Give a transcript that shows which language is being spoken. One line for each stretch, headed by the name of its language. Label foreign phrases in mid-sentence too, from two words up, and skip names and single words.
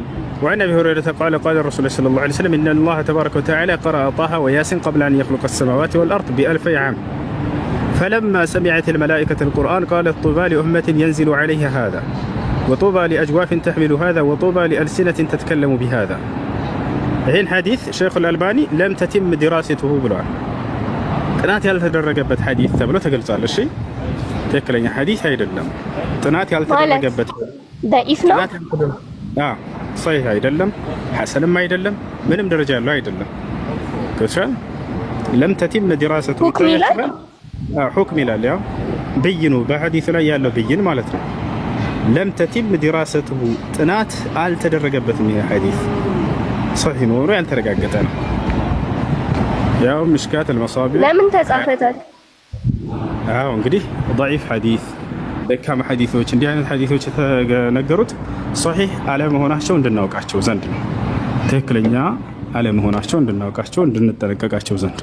Arabic: وعن ابي هريره قال قال الرسول صلى الله عليه وسلم ان الله تبارك وتعالى قرأ طه وياسين قبل ان يخلق السماوات والارض ب1000 عام فلما سمعت الملائكة القرآن قالت طوبى لأمة ينزل عليها هذا وطوبى لأجواف تحمل هذا وطوبى لألسنة تتكلم بهذا. هين حديث شيخ الألباني لم تتم دراسته بلوع
Amharic: ጥናት ያልተደረገበት ሐዲስ ተብሎ ተገልጿል። እሺ ትክክለኛ ሐዲስ አይደለም። ጥናት ያልተደረገበት ضعيف ነው። صحيح አይደለም፣ ሐሰንም አይደለም፣ ምንም ደረጃ ያለው አይደለም። ከሻል
Arabic: لم تتم دراسته حكم
Amharic: ይላል። ያው ብይኑ በሐዲስ ላይ ያለው ብይን ማለት ነው።
Arabic: لم تتم دراسته
Amharic: ጥናት አልተደረገበትም። ይሄ ሐዲስ صحيح ነው ያልተረጋገጠ ነው። ያው ምሽካት المصابيح ለምን ተጻፈታል? እንግዲህ ضعيف ሐዲስ ደካማ ሐዲሶች እንዲህ አይነት ሐዲሶች የተነገሩት صحيح አለመሆናቸው እንድናውቃቸው ዘንድ ነው። ትክክለኛ አለመሆናቸው እንድናውቃቸው እንድንጠነቀቃቸው ዘንድ።